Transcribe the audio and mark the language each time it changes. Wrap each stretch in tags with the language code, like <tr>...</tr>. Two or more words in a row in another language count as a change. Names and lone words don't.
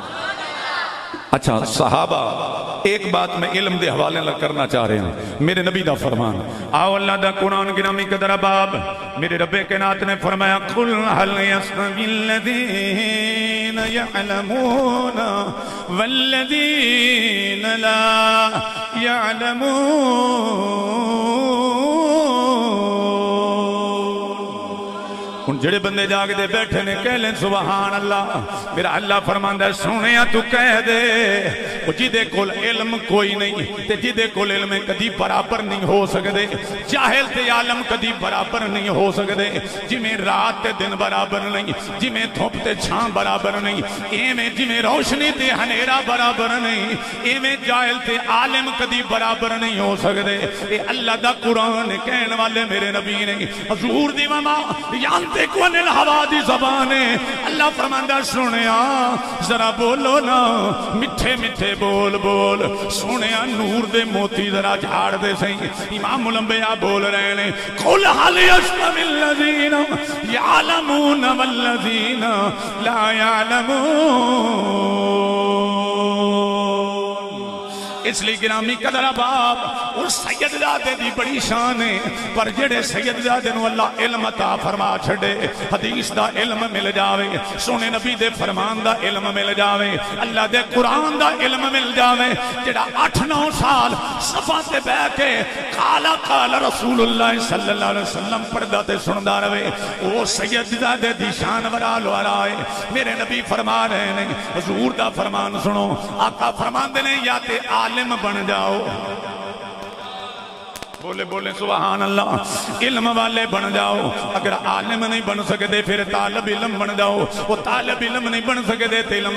<ur>اچھا صحابہ ایک بات میں علم دے حوالے نہ کرنا چاہ رہے ہیں.</ur> <pa>میرے نبی دا فرمان آو اللہ دا قرآن گرامی قدر باب میرے رب کائنات نے فرمایا</pa> <ar>قل هل يستوي الذين يعلمون والذين لا يعلمون.</ar> <pa>ان جڑے بندے جاگ دے بیٹھے نے کہہ لیں</pa> <ar>سبحان اللہ.</ar> <pa>میرا اللہ فرماندہ ہے سنیا تو کہہ دے جدے کول علم کوئی نہیں تے جدے کول علم کدی برابر نہیں ہو سکدے جاہل تے عالم کدی برابر نہیں ہو سکدے جویں رات تے دن برابر نہیں جویں دھوپ تے چھاں برابر نہیں ایویں جویں روشنی تے ہنیرا برابر نہیں ایویں جاہل تے عالم کدی برابر نہیں ہو سکدے اے اللہ دا قرآن کہن والے میرے نبی نے حضور دی</pa> <ar>وما یانتق عن الہوا</ar> <pa>دی زبان ہے اللہ فرماندا سنیا ذرا بولو نا میٹھے میٹھے بول بول سنیا نور دے موتی ذرا جھاڑ دے سہی امام الانبیاء بول رہے ہیں</pa> <ar>قل هل يستوي الذين يعلمون والذين لا يعلمون</ar> <pa>اس لیے گرامی قدر باب اور سید زادے دی بڑی شان ہے پر جڑے سید زادے نو اللہ علم عطا فرما چھڑے حدیث دا علم مل جاوے سونے نبی دے فرمان دا علم مل جاوے اللہ دے قرآن دا علم مل جاوے جڑا 8-9 سال صفا تے بہ کے</pa> <ar>قال رسول اللہ صلی اللہ علیہ وسلم</ar> <pa>پردہ تے سندا رہے او سید زادے دی شان ورال ورائے میرے نبی فرما رہے ہیں حضور دا فرمان سنو آقا فرمان دے نے یا تے عالم بن جاؤ</pa> <ur>بولے بولے</ur> <ar>سبحان اللہ</ar> <ur>علم والے بن جاؤ اگر عالم نہیں بن سکتے پھر طالب علم بن جاؤ وہ طالب علم نہیں بن سکتے تو علم</ur>